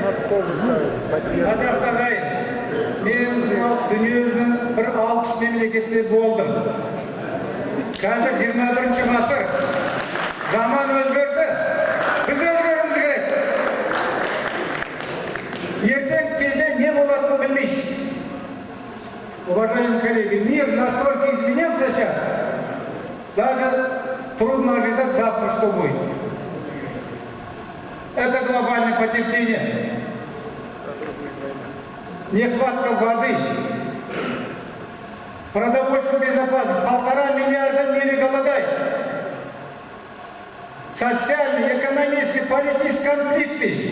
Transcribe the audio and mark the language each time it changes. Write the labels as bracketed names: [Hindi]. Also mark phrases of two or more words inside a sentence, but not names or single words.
[Kazakh] Ағайын, мен дүниенің бір 60 мемлекетте болдым. Қазір 21-ші ғасыр. Заман өзгерді. Біз өзгеруіміз керек. Ертең кезде не болатынын білмейсіз. [Russian] Уважаемые коллеги, мир настолько изменился сейчас, даже трудно ожидать завтра, что будет. Это глобальное потепление, нехватка воды, продовольственная безопасность, 1,5 миллиарда в мире голодает, социальные, экономические, политические конфликты.